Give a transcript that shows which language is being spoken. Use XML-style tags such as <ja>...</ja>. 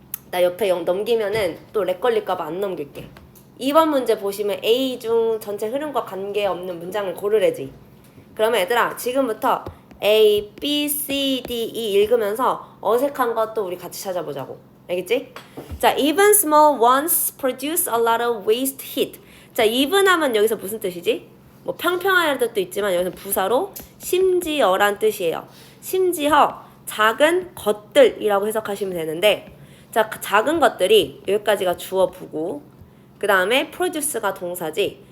<ko>나 옆에 넘기면은 또 렉 걸릴까봐 안 넘길게. 2번 문제 보시면 A 중 전체 흐름과 관계없는 문장을 고르래지. 그러면 얘들아, 지금부터 A, B, C, D, E 읽으면서 어색한 것도 우리 같이 찾아보자고. 알겠지?</ko> <en>자, even small ones produce a lot of waste heat.</en> <ko>자, even 하면 여기서 무슨 뜻이지? 뭐 평평하다는 뜻도 있지만 여기서 부사로 심지어란 뜻이에요. 심지어 작은 것들이라고 해석하시면 되는데, 자, 작은 것들이 여기까지가 주어 부고, 그 다음에 produce가 동사지.</ko>